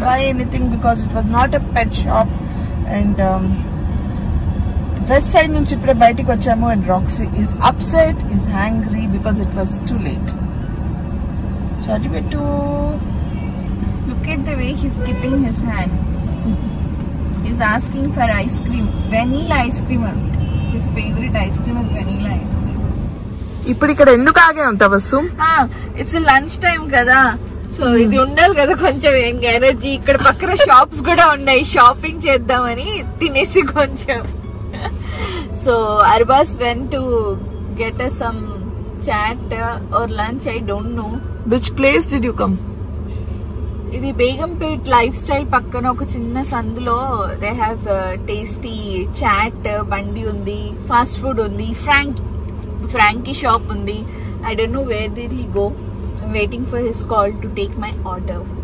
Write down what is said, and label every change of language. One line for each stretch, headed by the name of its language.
English: Buy anything because it was not a pet shop. And west side
Telugu: nunchi ippude bayatiki vachamu
English: and Roxy is upset, is angry because it was too late. Sorry Bettu. Look at the way he's keeping his hand. He's asking for ice cream, vanilla ice cream. His favorite ice cream is vanilla ice cream.
Telugu: ఇప్పుడు ఇక్కడ ఎందుకు ఆగాం Tabassum?
English: it's lunch time
Telugu: కదా, so ఇది ఉండాలి కదా కొంచెం energy. ఇక్కడ పక్కన షాప్స్ కూడా ఉన్నాయి, షాపింగ్ చేద్దామని తినేసి కొంచెం.
English: So Arbas went to get us some chat or lunch, I don't know. Which place did you come?
Telugu: ఇది బేగంపేట్ లైఫ్ స్టైల్ పక్కన ఒక చిన్న సందులో
English: they have tasty chat
Telugu: బండి ఉంది, ఫాస్ట్ ఫుడ్ ఉంది, ఫ్రాంకీ షాప్ ఉంది.
English: I don't know where did he go. I'm waiting for his call to take my order.